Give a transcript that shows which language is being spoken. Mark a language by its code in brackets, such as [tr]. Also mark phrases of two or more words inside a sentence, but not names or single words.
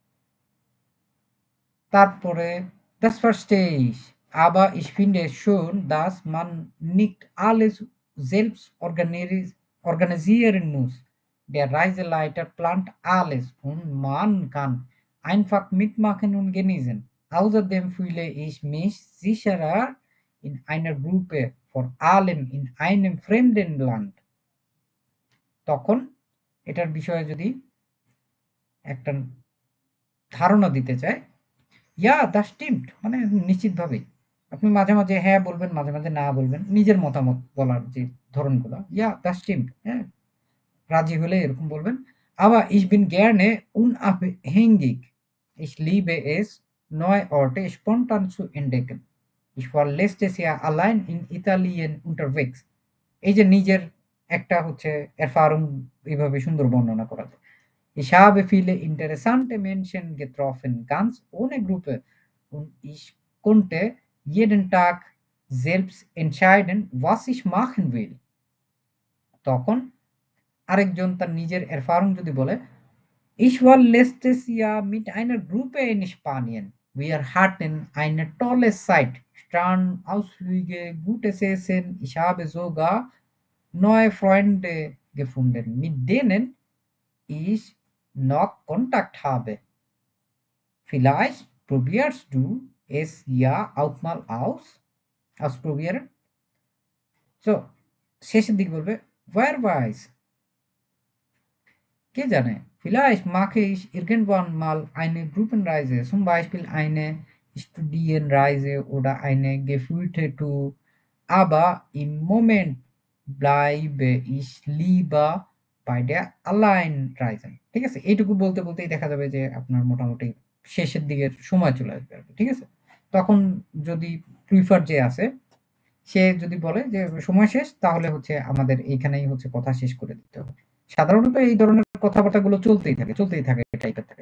[de] তারপরে, das verstehe ich, aber ich finde schon, dass man nicht alles selbst organisieren muss. Der Reiseleiter plant alles und man kann einfach mitmachen und genießen. Außerdem fühle ich mich sicherer in einer Gruppe, vor allem in einem fremden Land. [bn] তখন এটার বিষয়ে যদি একটা ধারণা দিতে চায়, [de] ja, das stimmt, [bn] মানে নিশ্চিতভাবেই আপনি মাঝে মাঝে হ্যাঁ বলবেন, মাঝে মাঝে না বলবেন, নিজের মতামত বলার যে ধরনগুলো, [de] ja, das stimmt, [bn] হ্যাঁ, রাজি হলে এরকম বলবেন। [de] আবার ich bin gerne unabhängig. Ich liebe es, neue Orte spontan zu entdecken. Ich war letztes Jahr allein in Italien unterwegs. [bn] এই যে নিজের একটা হচ্ছে Erfahrung এইভাবে সুন্দর বর্ণনা করা যায়। [de] Ich habe viele interessante Menschen getroffen, ganz ohne Gruppe, und ich konnte jeden Tag selbst entscheiden, was ich machen will. [bn] তখন আরেকজন তার নিজের Erfahrung যদি বলে, [de] Ich war letztes Jahr mit einer Gruppe in Spanien. Wir hatten eine tolle Zeit, Strandausflüge, gutes Essen. Ich habe sogar neue Freunde gefunden, mit denen ich noch Kontakt habe. Vielleicht probierst du es ja auch mal ausprobieren. So, [bn] শেষের দিকে বলবে, [de] wer weiß, [bn] কে জানে, [de] vielleicht mache ich irgendwann mal eine Gruppenreise, zum Beispiel eine Studienreise oder eine geführte Tour, aber im Moment bleibe ich lieber bei der Alleinreisen. [bn] ঠিক আছে? এইটুকু বলতে বলতেই দেখা যাবে যে আপনার মোটামুটি শেষের দিকের সময় চলে আসবে আরকি। ঠিক আছে? তখন যদি প্রিফার যে আছে, সে যদি বলে যে সময় শেষ, তাহলে হচ্ছে আমাদের এইখানেই হচ্ছে কথা শেষ করে দিতে হবে। সাধারণত এই ধরনের কথাবার্তাগুলো চলতেই থাকে এই টাইপের থাকে।